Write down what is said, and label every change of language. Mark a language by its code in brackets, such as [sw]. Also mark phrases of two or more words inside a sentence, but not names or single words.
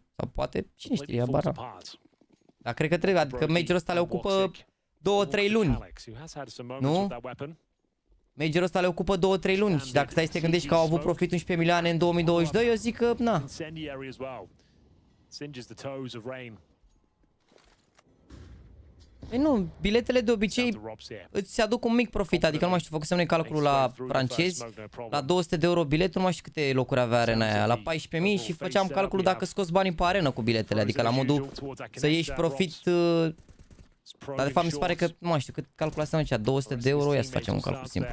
[ro] Sau poate, cine știe, habar n-am. Dar cred că trebuie, adică Major-ul ăsta le ocupă 2-3 luni, nu? Majorul ăsta le ocupă 2-3 luni și dacă stai să te gândești că au avut profit 11 milioane în 2022, eu zic că, na. Singes the toes of Rain. Păi nu, biletele de obicei îți aduc un mic profit, adică nu mai știu, făcusem noi calculul la francezi, la 200 de euro bilet, nu mai știu câte locuri avea arena aia, la 14.000 și făceam calculul dacă scoți banii pe arenă cu biletele, adică la modul să ieși profit, dar de fapt mi se pare că, nu mai știu, cât calculasem aici, 200 de euro, ia să facem un calcul simplu.